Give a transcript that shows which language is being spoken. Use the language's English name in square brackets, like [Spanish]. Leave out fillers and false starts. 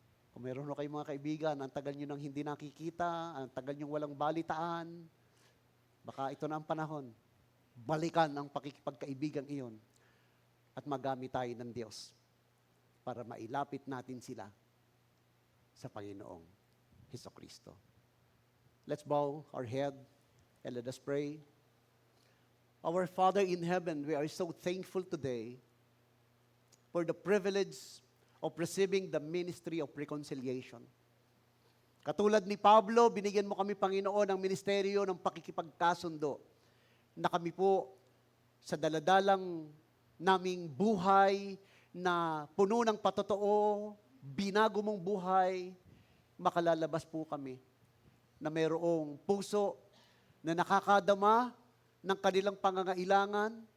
[Filipino] Kung meron na kayong mga kaibigan, ang tagal nyo nang hindi nakikita, ang tagal nyo walang balitaan, baka ito na ang panahon. Balikan ang pakikipagkaibigan iyon at magamit tayo ng Diyos para mailapit natin sila sa Panginoong Hesukristo. [English] Let's bow our head and let us pray. Our Father in heaven, we are so thankful today for the privilege of receiving the ministry of reconciliation. [Filipino] Katulad ni Pablo, binigyan mo kami, Panginoon, ng ministeryo ng pakikipagkasundo na kami po sa daladalang naming buhay na puno ng patotoo, binago mong buhay, makalalabas po kami na mayroong puso na nakakadama ng kanilang pangangailangan,